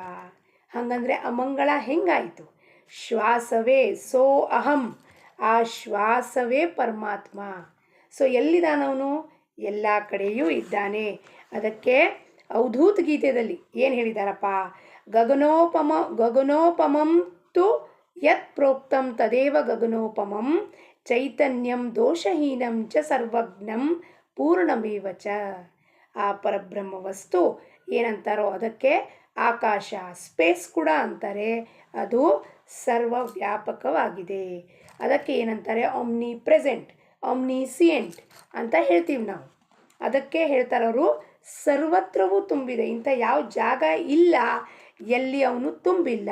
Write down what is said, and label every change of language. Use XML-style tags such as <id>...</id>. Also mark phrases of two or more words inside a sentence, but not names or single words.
<kn>ಹಾಗಂದರೆ ಅಮಂಗಳ ಹೆಂಗಾಯಿತು? ಶ್ವಾಸವೇ</kn> <sa>ಸೋ ಅಹಂ,</sa> <kn>ಆ ಶ್ವಾಸವೇ ಪರಮಾತ್ಮ. ಸೊ ಎಲ್ಲಿದ್ದಾನವನು? ಎಲ್ಲ ಕಡೆಯೂ ಇದ್ದಾನೆ. ಅದಕ್ಕೆ ಅವಧೂತ ಗೀತೆಯಲ್ಲಿ ಏನು ಹೇಳಿದಾರಪ್ಪ?</kn> <sa>ಗಗನೋಪಮಂ ತು ಯತ್ ಪ್ರೋಕ್ತಂ ತದೇವ ಗಗನೋಪಮಂ ಚೈತನ್ಯಂ ದೋಷಹೀನಂ ಚ ಸರ್ವಜ್ಞಂ ಪೂರ್ಣಮೇವ ಚ.</sa> <kn>ಆ ಪರಬ್ರಹ್ಮ ವಸ್ತು ಏನಂತಾರೋ ಅದಕ್ಕೆ ಆಕಾಶ, ಸ್ಪೇಸ್ ಕೂಡ ಅಂತಾರೆ. ಅದು ಸರ್ವವ್ಯಾಪಕವಾಗಿದೆ. ಅದಕ್ಕೆ ಏನಂತಾರೆ?</kn> <en>omni present, omniscient</en> <kn>ಅಂತ ಹೇಳ್ತೀವಿ ನಾವು. ಅದಕ್ಕೆ ಹೇಳ್ತಾರವರು ಸರ್ವತ್ರವೂ ತುಂಬಿದೆ, ಇಂಥ ಯಾವ ಜಾಗ ಇಲ್ಲ ಎಲ್ಲಿ ಅವನು ತುಂಬಿಲ್ಲ.</kn>